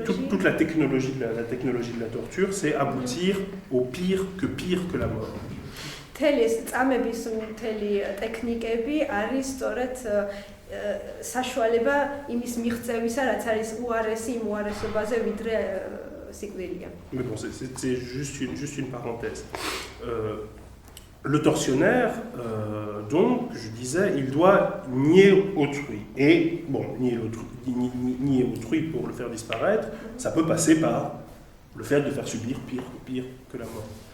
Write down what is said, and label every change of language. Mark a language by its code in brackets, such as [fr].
[fr] Toute la technologie de la torture, c'est aboutir au pire que la mort. [ka] მთელი წამების მთელი ტექნიკები არის სწორედ საშუალება იმის მიღწევისა, რაც არის უარესი იმ უარესობაზე ვიდრე სიკვდილია. [fr] Mais bon, c'est juste une parenthèse. Le tortionnaire, donc, je disais, il doit nier autrui. Et, bon, nier autrui pour le faire disparaître, ça peut passer par le fait de faire subir pire que la mort.